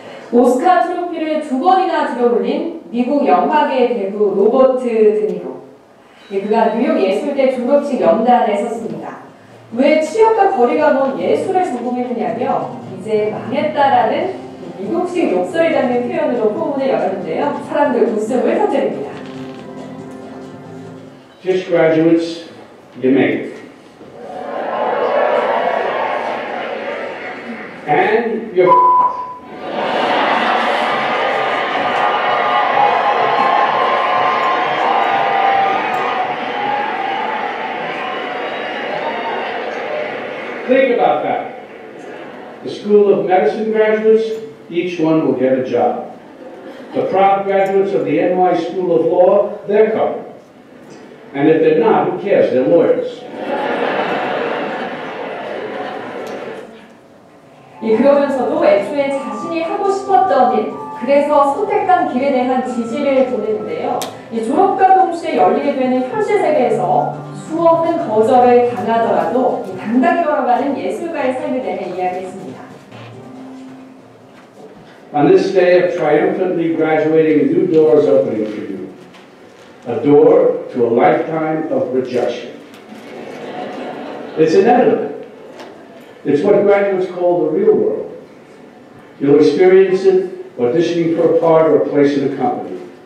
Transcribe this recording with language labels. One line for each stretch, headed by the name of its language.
Korean: 오스카 트로피를 2번이나 들어올린 미국 영화계 배우 로버트 드니로. 그가 뉴욕 예술대 졸업식 연단에 섰습니다. 왜 취업과 거리가 먼 예술을 전공했느냐며 이제 망했다라는 미국식 욕설이 담긴 표현으로 포문을 열었는데요. 사람들 웃음을 터뜨립니다.
English: Just graduates, you make it. And you're Think about that. The School of Medicine graduates, each one will get a job. The proud graduates of the NY School of Law, they're covered. And if they're not, who cares? They're lawyers.
Korean: 그러면서도 애초에 자신이 하고 싶었던 일, 그래서 선택한 길에 대한 지지를 보내는데요. 졸업과 동시에 열리게 되는 현실 세계에서 수없는 거절을 당하더라도 당당히 걸어가는 예술가의 삶에 대해 이야기했습니다.
English: On this day of triumphantly graduating, a new door is opening for you. A door to a lifetime of rejection. It's inevitable. It's what graduates call the real world. You'll experience it auditioning for a part or a place in a company.